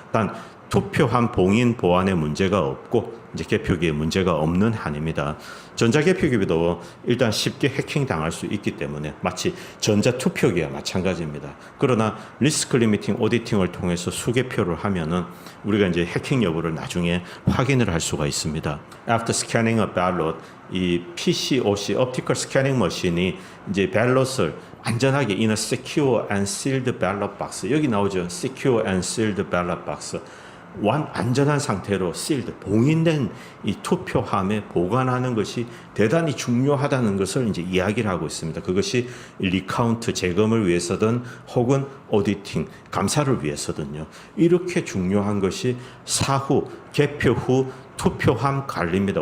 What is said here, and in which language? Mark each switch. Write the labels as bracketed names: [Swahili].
[Korean] 단 투표한 봉인 보안에 문제가 없고 이제 개표기에 문제가 없는 한입니다. 전자개표기도 일단 쉽게 해킹 당할 수 있기 때문에 마치 전자투표기와 마찬가지입니다. 그러나 리스크 리미팅 오디팅을 통해서 수개표를 하면은 우리가 이제 해킹 여부를 나중에 확인을 할 수가 있습니다. [English] After scanning a ballot, 이 PCOC (Optical Scanning Machine이) [Korean] 이제 밸럿을 안전하게 [English] in a secure and sealed ballot box, [Korean] 여기 나오죠. [English] secure and sealed ballot box. [Korean] 안전한 상태로 sealed, 봉인된 이 투표함에 보관하는 것이 대단히 중요하다는 것을 이제 이야기를 하고 있습니다. 그것이 리카운트 재검을 위해서든 혹은 오디팅 감사를 위해서든요. 이렇게 중요한 것이 사후 개표 후 투표함 관리입니다.